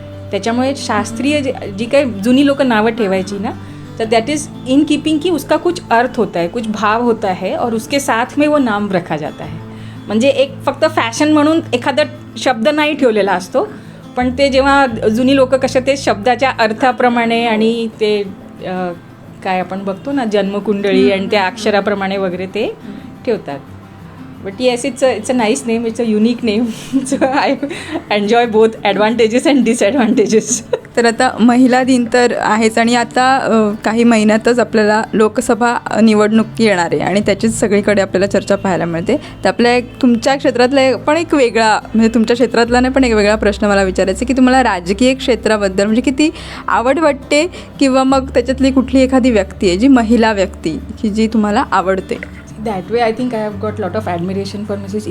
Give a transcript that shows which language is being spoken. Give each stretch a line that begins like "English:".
Marathi: त्याच्यामुळे शास्त्रीय जी काही जुनी लोक नावं ठेवायची ना तो
English: that is in keeping
Hindi: कि उसका कुछ अर्थ होता है, कुछ भाव होता है और उसके साथ में वो नाम रखा जाता है.
Marathi: म्हणजे एक फक्त फॅशन म्हणून एखादा शब्द नाही ठेवलेला असतो, पण ते जेव्हा जुनी लोक कशा ते शब्दाच्या अर्थाप्रमाणे आणि ते काय आपण बघतो ना जन्मकुंडळी आणि त्या अक्षराप्रमाणे वगैरे ते ठेवतात.
English: But yes, it's a nice name. It's a unique name. So I enjoy both advantages and disadvantages.
Marathi: तर आता महिला दिन तर आहेच आणि आता काही महिन्यातच आपल्याला लोकसभा निवडणूक येणार आहे आणि त्याचीच सगळीकडे आपल्याला चर्चा पाहायला मिळते. तर आपल्या तुमच्या क्षेत्रातला पण एक वेगळा म्हणजे तुमच्या क्षेत्रातला नाही पण एक वेगळा प्रश्न मला विचारायचा की तुम्हाला राजकीय क्षेत्राबद्दल म्हणजे किती आवड वाटते किंवा मग त्याच्यातली कुठली एखादी व्यक्ती आहे जी महिला व्यक्ती की जी तुम्हाला आवडते.
English: That way, I think I have got lot of admiration for Mrs.